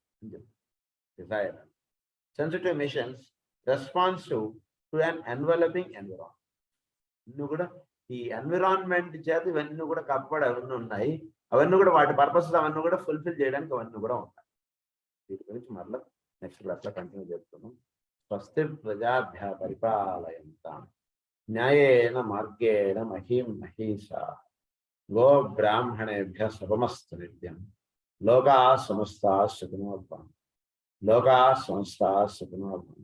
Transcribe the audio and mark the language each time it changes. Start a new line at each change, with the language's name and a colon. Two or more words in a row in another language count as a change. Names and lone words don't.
English: Desire sensitive missions responsive to an enveloping environment.
Telugu: ఇన్ని కూడా ఈ ఎన్విరాన్మెంట్ చేత ఇవన్నీ కూడా కప్పబడి అవన్నీ ఉన్నాయి. అవన్నీ కూడా వాటి పర్పస్ అవన్నీ కూడా ఫుల్ఫిల్ చేయడానికి అవన్నీ కూడా ఉన్నాయి. వీటి గురించి మరలా
English: next class
Telugu: లో కంటిన్యూ చేస్తున్నాం.
Sanskrit: స్వస్తి ప్రజాభ్య పరిపాలయంతాం న్యాయేన మార్గేణ మహీం మహీషా గో బ్రాహ్మణేభ్య శుభమస్తు నిత్యం. లోకా సమస్తా సుఖినో భవంతు. లోకా సమస్తా సుఖినో భవంతు.